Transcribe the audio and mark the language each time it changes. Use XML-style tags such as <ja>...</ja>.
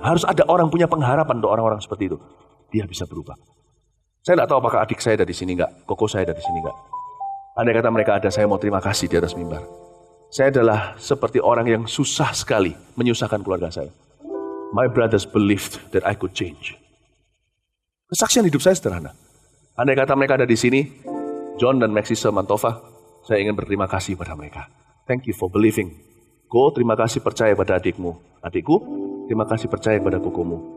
<id>Harus ada orang punya pengharapan untuk orang-orang seperti itu. Dia bisa berubah. Saya gak tahu apakah adik saya ada di sini gak. Koko saya ada di sini gak. Andai kata mereka ada, saya mau terima kasih di atas mimbar. Saya adalah seperti orang yang susah sekali menyusahkan keluarga saya.</id> <en>My brothers believed that I could change.</en> <id>Kesaksian hidup saya sederhana. Andai kata mereka ada di sini, John dan Maxisa Mantova, saya ingin berterima kasih pada mereka.</id> <en>Thank you for believing.</en> <id>Ko, terima kasih percaya pada adikmu. Adikku, terima kasih percaya pada kokomu.</id>